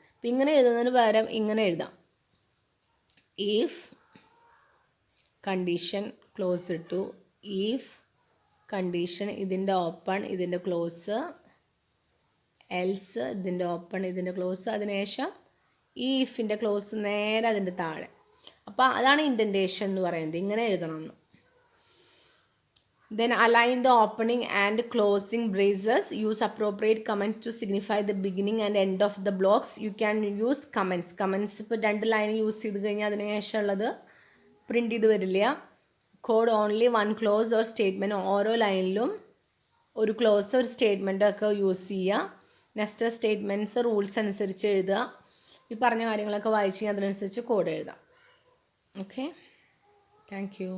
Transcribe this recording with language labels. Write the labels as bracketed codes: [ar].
[ml] അപ്പം ഇങ്ങനെ എഴുതുന്നതിന് പകരം ഇങ്ങനെ എഴുതാം. ഇഫ് കണ്ടീഷൻ ക്ലോസ് ഇട്ടു, ഇഫ് കണ്ടീഷൻ ഇതിൻ്റെ ഓപ്പൺ ഇതിൻ്റെ ക്ലോസ്, എൽസ് ഇതിൻ്റെ ഓപ്പൺ ഇതിൻ്റെ ക്ലോസ്, അതിനുശേഷം ഈ ഇഫിൻ്റെ ക്ലോസ് നേരെ അതിൻ്റെ താഴെ. അപ്പോൾ അതാണ് ഇൻഡൻറ്റേഷൻ എന്ന് പറയുന്നത്. ഇങ്ങനെ എഴുതണമെന്ന്. [en] Then align the opening and closing braces. Use appropriate comments to signify the beginning and end of the blocks. You can use comments. [ml] Comments ഇപ്പോൾ 2 ലൈൻ യൂസ് ചെയ്ത് കഴിഞ്ഞാൽ അതിന് ശേഷം ഉള്ളത് പ്രിൻ്റ് ചെയ്ത് വരില്ല. [en] Code only 1 clause or statement. [ml] ഓരോ ലൈനിലും ഒരു ക്ലോസ് ഒരു സ്റ്റേറ്റ്മെൻറ്റ് ഒക്കെ യൂസ് ചെയ്യുക. നെക്സ്റ്റ് സ്റ്റേറ്റ്മെൻറ്റ്സ് റൂൾസ് അനുസരിച്ച് എഴുതുക. ഈ പറഞ്ഞ കാര്യങ്ങളൊക്കെ വായിച്ച് കഴിഞ്ഞാൽ അതിനനുസരിച്ച് കോഡ് എഴുതാം. Okay, thank you.